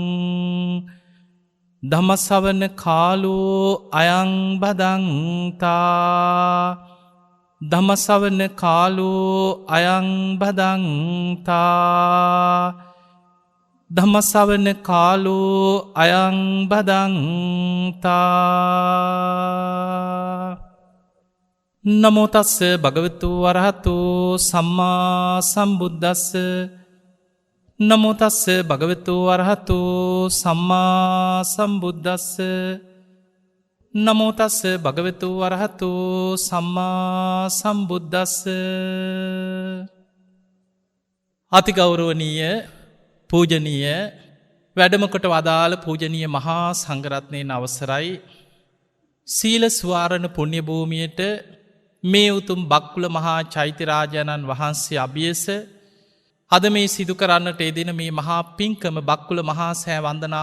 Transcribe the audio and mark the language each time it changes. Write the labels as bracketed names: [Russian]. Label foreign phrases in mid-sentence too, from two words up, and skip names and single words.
[Pali] ධම්මසවන කාලෝ අයං බදන්තා ධම්මසවන කාලෝ අයං බදන්තා ධම්මසවන කාලෝ අයං බදන්තා. නමෝ තස්ස භගවතු වරහතු සම්මා සම්බුද්දස්ස. නමෝ තස්ස භගවතු වරහතු සම්මා සම්බුද්දස්ස. නමෝ තස්ස භගවතු වරහතු සම්මා සම්බුද්දස්ස. [Sinhala] අතිගෞරවනීය පූජනීය වැඩමකොට වදාළ පූජනීය මහා සංඝරත්නයන් අවසරයි. සීල ස්වාරණ පුණ්‍ය භූමියට මේ උතුම් බක්කුල මහා චෛත්‍යරාජාණන් වහන්සේ අභියස අද මේ සිදු කරන්නට යෙදෙන මේ මහා පින්කම බක්කුල මහා සෑ වන්දනා